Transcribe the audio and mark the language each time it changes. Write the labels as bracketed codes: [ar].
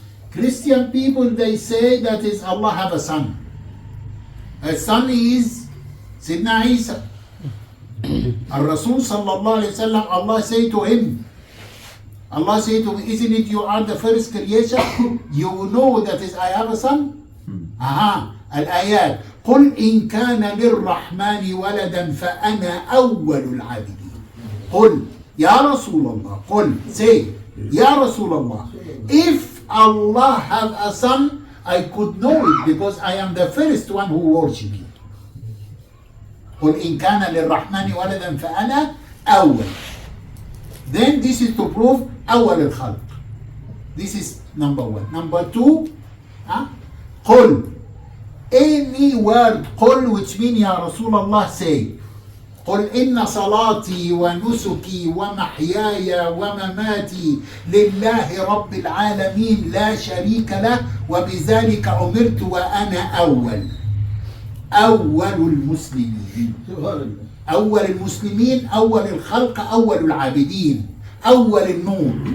[en] Christian people, they say that is Allah have a son. A son is Sidna Isa. Al-Rasul sallallahu alayhi wa sallam, Allah say to him, Allah said to me, isn't it you are the first creation? You know that is I have a son? [ar] الآيات قل إن كان للرحمن ولدا فأنا أول العابدين. قل يا رسول الله, قل [en] say [ar] يا رسول الله, [en] if Allah have a son, I could know it because I am the first one who worship him. [ar] قل إن كان للرحمن ولدا فأنا أول. [en] Then this is to prove [ar] أول الخلق. [en] This is number one. Number two, قل. Any word قل which mean [ar] يا رسول الله [en] say. [ar] قل إن صلاتي ونسكي ومحياي ومماتي لله رب العالمين لا شريك له وبذلك أمرت وأنا أول المسلمين. أول المسلمين, أول الخلق, أول العابدين, أول النور.